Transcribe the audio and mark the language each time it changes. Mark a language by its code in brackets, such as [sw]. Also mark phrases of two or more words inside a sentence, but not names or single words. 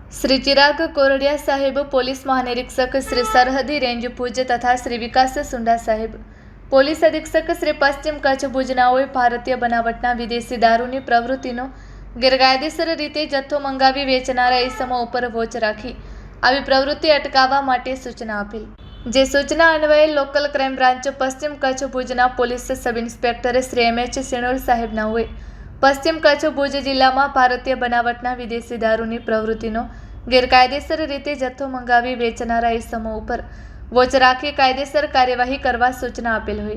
[gu] શ્રી ચિરાગ કોરડિયા સાહેબ, પોલીસ મહાનિરીક્ષક શ્રી સરહદી રેંજ ભુજ તથા શ્રી વિકાસ સુંડા સાહેબ, પોલીસ અધીક્ષક શ્રી પશ્ચિમ કચ્છ ભુજનાઓએ ભારતીય બનાવટના વિદેશી દારૂની પ્રવૃત્તિનો ગેરકાયદેસર રીતે जથ્થો મંગાવી વેચનારા ઇસમો ઉપર વોચ રાખી આવી પ્રવૃત્તિ અટકાવવા માટે સૂચના આપેલ। જે સૂચના અન્વયે લોકલ ક્રાઇમ બ્રાન્ચ પશ્ચિમ કચ્છ ભુજના પોલીસ સબ ઇન્સ્પેક્ટર શ્રી એમ.એચ. સિણોલ સાહેબનાઓએ પશ્ચિમ કચ્છ ભુજ જિલ્લામાં ભારતીય બનાવટના વિદેશી દારૂની પ્રવૃત્તિનો ગેરકાયદેસર રીતે જથ્થો મંગાવી વેચનારા ઇસમો ઉપર વોચ રાખી કાયદેસર કાર્યવાહી કરવા સૂચના આપેલ હોય।